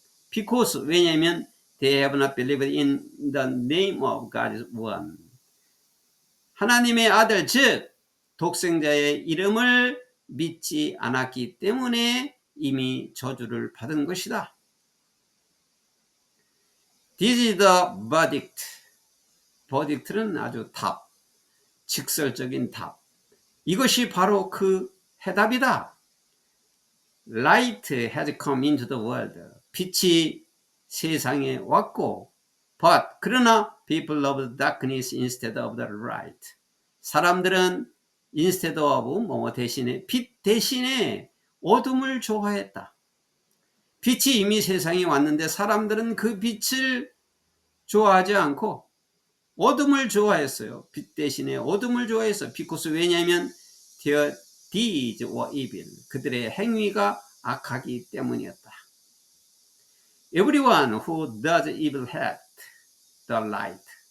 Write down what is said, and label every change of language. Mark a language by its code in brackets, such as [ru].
[en] Because [ko] 왜냐하면 [en] they have not believed in the name of God's one. [ko] 하나님의 아들 즉 독생자의 이름을 믿지 않았기 때문에 이미 저주를 받은 것이다. [en] This is the verdict. [ko] verdict는 아주 답, 직설적인 답. 이것이 바로 그 해답이다. [en] Light has come into the world. [ko] 빛이 세상에 왔고, [en] but [ko] 그러나 [en] people love darkness instead of the light. [ko] 사람들은 [en] instead of [ko] 대신에 빛 대신에 어둠을 좋아했다. 빛이 이미 세상에 왔는데 사람들은 그 빛을 좋아하지 않고 어둠을 좋아했어요. 빛 대신에 어둠을 좋아했어요. [en] because [ko] 왜냐하면 [en] their deeds were evil. [ko] 그들의 행위가 악하기 때문이었다. [en] Everyone who does evil hates the light.